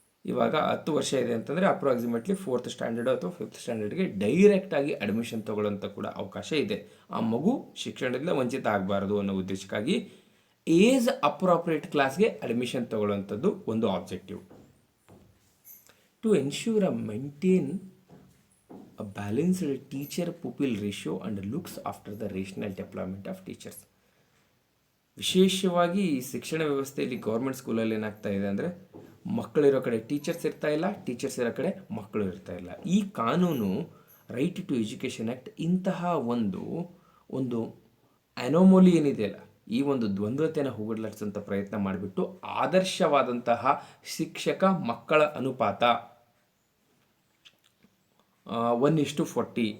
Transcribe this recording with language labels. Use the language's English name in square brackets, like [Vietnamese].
[Kannada] ಇವಾಗ 10 ವರ್ಷ ಇದೆ ಅಂತಂದರೆ ಅಪ್ರಾಕ್ಸಿಮೇಟ್ಲಿ 4th ಸ್ಟ್ಯಾಂಡರ್ಡು ಅಥವಾ 5th ಸ್ಟ್ಯಾಂಡರ್ಡ್ಗೆ ಡೈರೆಕ್ಟಾಗಿ ಅಡ್ಮಿಷನ್ ತೊಗೊಳ್ಳೋಂಥ ಕೂಡ ಅವಕಾಶ ಇದೆ. ಆ ಮಗು ಶಿಕ್ಷಣದಿಂದ ವಂಚಿತ ಆಗಬಾರ್ದು ಅನ್ನೋ ಉದ್ದೇಶಕ್ಕಾಗಿ ಏಜ್ ಅಪ್ರಾಪ್ರಿಯೇಟ್ ಕ್ಲಾಸ್ಗೆ ಅಡ್ಮಿಷನ್ ತೊಗೊಳ್ಳೋಂಥದ್ದು ಒಂದು objective. [English] To ensure maintain a balanced teacher-pupil ratio and looks after the rational development of teachers. [Kannada] ವಿಶೇಷವಾಗಿ ಈ ಶಿಕ್ಷಣ ವ್ಯವಸ್ಥೆಯಲ್ಲಿ ಗೌರ್ಮೆಂಟ್ ಸ್ಕೂಲಲ್ಲಿ ಏನಾಗ್ತಾ ಇದೆ ಅಂದರೆ ಮಕ್ಕಳಿರೋ ಕಡೆ ಟೀಚರ್ಸ್ ಇರ್ತಾ ಇಲ್ಲ, ಟೀಚರ್ಸ್ ಇರೋ ಕಡೆ ಮಕ್ಕಳು ಇರ್ತಾ ಇಲ್ಲ. ಈ ಕಾನೂನು ರೈಟ್ ಟು ಎಜುಕೇಷನ್ ಆ್ಯಕ್ಟ್ ಇಂತಹ ಒಂದು ಅನೋಮೋಲಿ ಏನಿದೆಯಲ್ಲ, ಈ ಒಂದು ದ್ವಂದ್ವತೆಯನ್ನು ಹೋಗಲಾಡಿಸೋಂಥ ಪ್ರಯತ್ನ ಮಾಡಿಬಿಟ್ಟು ಆದರ್ಶವಾದಂತಹ ಶಿಕ್ಷಕ ಮಕ್ಕಳ ಅನುಪಾತ 1:40.